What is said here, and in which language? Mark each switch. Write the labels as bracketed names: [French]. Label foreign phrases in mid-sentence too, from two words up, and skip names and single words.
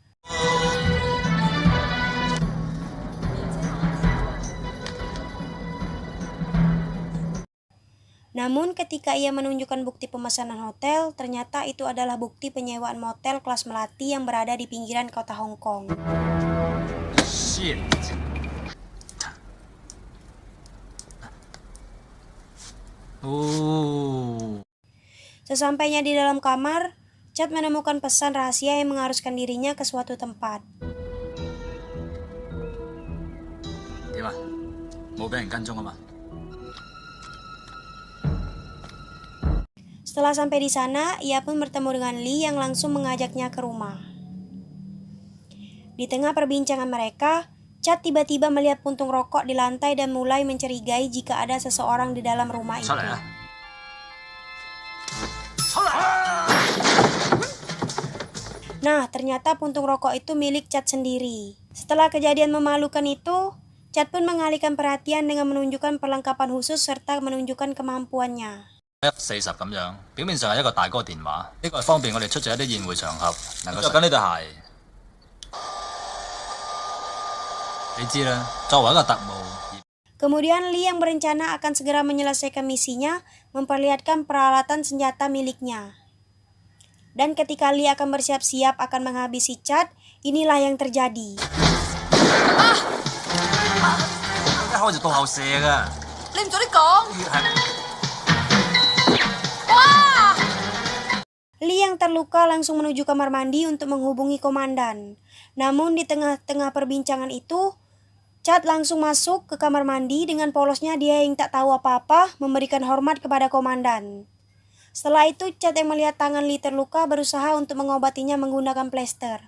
[Indonesian] Namun ketika ia menunjukkan bukti pemesanan hotel, ternyata itu adalah bukti penyewaan motel kelas melati yang berada di pinggiran kota Hong Kong. Shit. Sesampainya di dalam kamar, Chad menemukan pesan rahasia yang mengharuskan dirinya ke suatu tempat. [Cantonese] 點啊？冇俾人跟蹤啊嘛？ [Indonesian] Setelah sampai di sana, ia pun bertemu dengan Lee yang langsung mengajaknya ke rumah. Di tengah perbincangan mereka, Chad tiba-tiba melihat puntung rokok di lantai dan mulai mencurigai jika ada seseorang di dalam rumah itu. [Cantonese] 出嚟啊！出嚟！ [Indonesian] Nah, ternyata puntung rokok itu milik Chad sendiri. Setelah kejadian memalukan itu, Chad pun mengalihkan perhatian dengan menunjukkan perlengkapan khusus serta menunjukkan kemampuannya. [Cantonese] F40咁樣，表面上係一個大哥電話，呢個係方便我哋出席一啲宴會場合能夠着緊呢對鞋。你知啦，作為一個特務。 [Indonesian] Kemudian Lee yang berencana akan segera menyelesaikan misinya memperlihatkan peralatan senjata miliknya. Dan ketika Lee akan bersiap-siap akan menghabisi Chad, inilah yang terjadi. [Cantonese] 一開就到後射㗎。你唔早啲講。 [Indonesian] Lee yang terluka langsung menuju kamar mandi untuk menghubungi komandan. Namun di tengah-tengah perbincangan itu, Chad langsung masuk ke kamar mandi dengan polosnya dia yang tak tahu apa-apa memberikan hormat kepada komandan. Setelah itu, Chad yang melihat tangan Lee terluka berusaha untuk mengobatinya menggunakan plester.